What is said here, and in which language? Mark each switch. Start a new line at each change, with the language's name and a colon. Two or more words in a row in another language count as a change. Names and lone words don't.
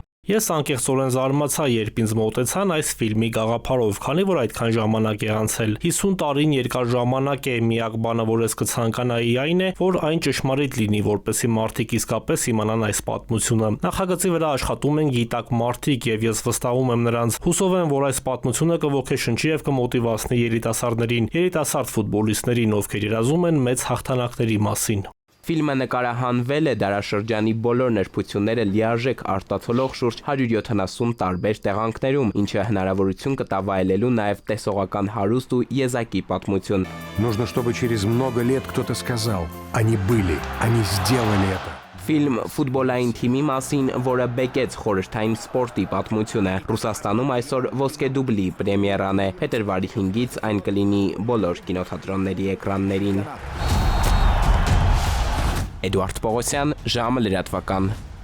Armenian: Ես անկեղծորեն զարմացա, երբ ինձ մոտեցան այս ֆիլմի գաղափարով, քանի որ այդքան ժամանակ է անցել։ 50 տարին երկար ժամանակ է, միակ բանը, որ ես կցանկանայի այն է, որ այն ճշմարիտ լինի, որպեսզի մարդիկ իսկապես իմանան այս պատմությունը։ Նախագծի վրա աշխատում են գիտակ մարդիկ եւ ես վստահում եմ նրանց։ Հուսով եմ, որ այս պատմությունը կոգեշնչի եւ կմոտիվացնի երիտասարդներին, երիտասարդ ֆուտբոլիստներին, ովքեր երազում են մեծ հաղթանակների մասին։ Ֆիլմը նկարահանվել է դարաշրջանի բոլոր նրբությունները լիարժեք արտացոլող շուրջ 170 տարբեր տեղանքներում, ինչը հնարավորություն կտա վայելելու նաև տեսողական հարուստ ու եզակի պատմություն։
Russian: Нужно, чтобы через много лет кто-то сказал: они были, они сделали это.
Armenian: Ֆիլմ ֆուտբոլային թիմի մասին, որը բեկեց խորհրդային սպորտի պատմությունը։ Ռուսաստանում այսօր ոսկե դուբլի պրեմիերան է։ Փետրվարի 5-ից այն կլինի բոլոր կինոթատրոնների էկրաններին։ Էդուարդ Պողոսյան, ժամը լրատվական։